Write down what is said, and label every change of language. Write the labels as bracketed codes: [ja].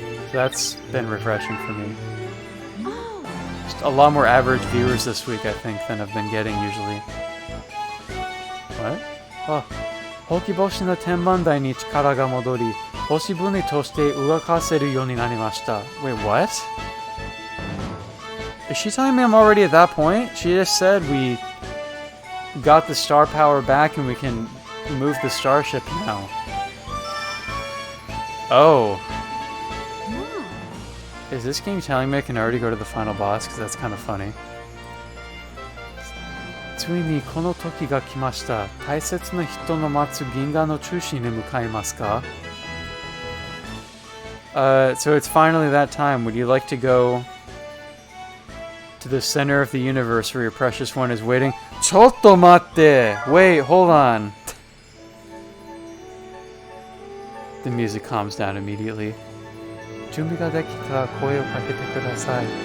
[en] So that's been refreshing for me. Just a lot more average viewers this week, I think, than I've been getting usually. What? Oh. [ja] ほうき星の天文台に力が戻り、星船として動かせるようになりました。 [en] Wait, what? Is she telling me I'm already at that point? She just said we got the star power back and we can move the starship now. Oh. Is this game telling me I can already go to the final boss? Because that's kind of funny. [ja] ついにこの時が来ました。大切な人の待つ銀河の中心に向かいますか? [en] So it's finally that time. Would you like to go to the center of the universe where your precious one is waiting? [ja] ちょっと待って! [en] Wait, hold on. The music calms down immediately. [ja] 準備ができたら声をかけてください.